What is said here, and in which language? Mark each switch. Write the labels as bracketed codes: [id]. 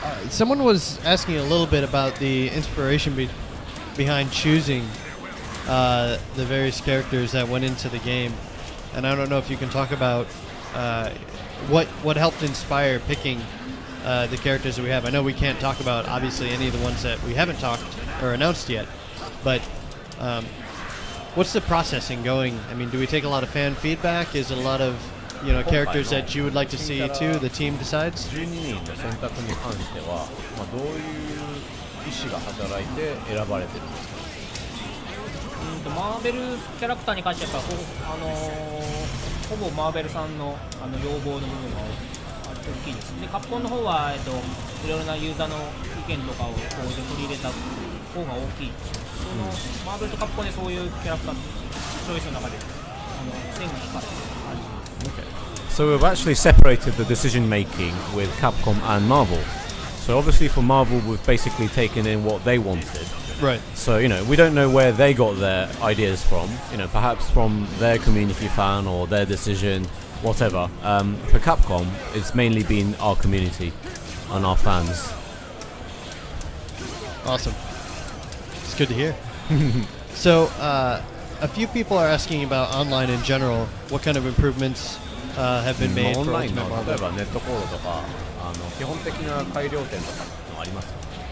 [en] Someone was asking a little bit about the inspiration behind choosing the various characters that went into the game, and I don't know if you can talk about what helped inspire picking the characters that we have. I know we can't talk about obviously any of the ones that we haven't talked or announced yet, but what's the processing going? I mean, do we take a lot of fan feedback? Is it a lot of characters that you would like to see too? The team decides. [ja] 12人の選択に関しては、どういう意思が働いて選ばれてるんですか？マーベルキャラクターに関してはほぼマーベルさんの要望の部分が大きいです。で、カプコンの方はいろいろなユーザーの意見とかを取り入れた方が大きい。マーベルとカプコンでそういうキャラクターのチョイスの中で線が引かれてる感じ。 [en] So we've actually separated the decision making with Capcom and Marvel. So obviously for Marvel, we've basically taken in what they wanted. Right. So we don't know where they got their ideas from. Perhaps from their community fan or their decision, whatever. For Capcom, it's mainly been our community and our fans. Awesome. It's good to hear. So, a few people are asking about online in general. What kind of improvements have been made for Ultimate Marvel? [ja] 例えばネットコードとか基本的な改良点とかありますか？